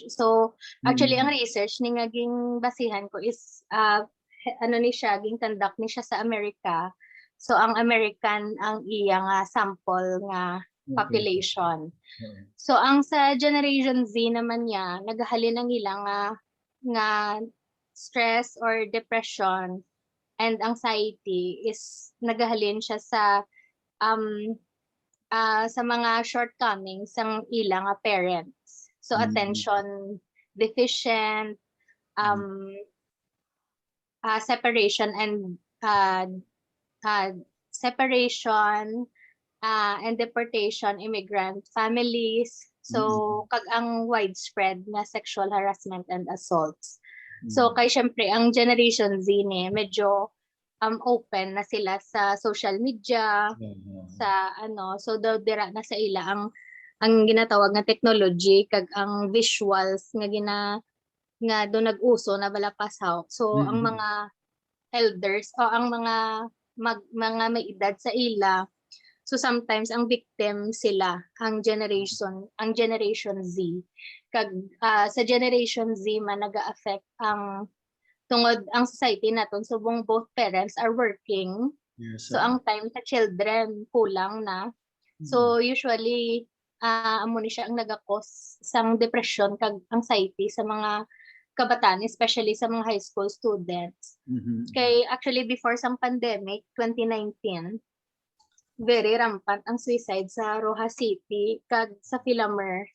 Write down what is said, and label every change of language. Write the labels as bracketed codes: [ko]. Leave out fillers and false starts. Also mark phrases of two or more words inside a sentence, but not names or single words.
[en] So actually [hil] ang research ni nga ging basihan ko is ano ni siya ging conduct ni siya sa Amerika. So ang American ang iya nga sample nga population. So ang sa Generation Z naman niya nagahalin ang ilang nga [en] stress or depression and anxiety [hil] is nagahalin siya sa mga shortcomings ng ilang parents. [en] So attention deficient, separation and deportation, immigrant families. So [hil] kag ang [en] widespread na sexual harassment and assaults. [hil] So kay syempre ang Generation Z ni medyo open na sila sa [en] social media, [hil] sa so daw dira na sa ila ang ginatawag nga technology kag ang visuals nga do nag-uso na balapasaw. So ang mga elders o ang mga may edad sa ila, so sometimes ang victim sila ang Generation Z kag sa Generation Z man naga-affect ang tungod ang society naton subong [en] both parents are working. Yes, So [hil] ang time sa children kulang na. So usually amo ni siya ang naga-cause sang depression kag anxiety sa mga kabataan, especially sa mga [en] high school students. [hil] Kay actually before sang pandemic 2019, [en] very rampant [hil] ang suicide sa Rojas City kag sa Philamer.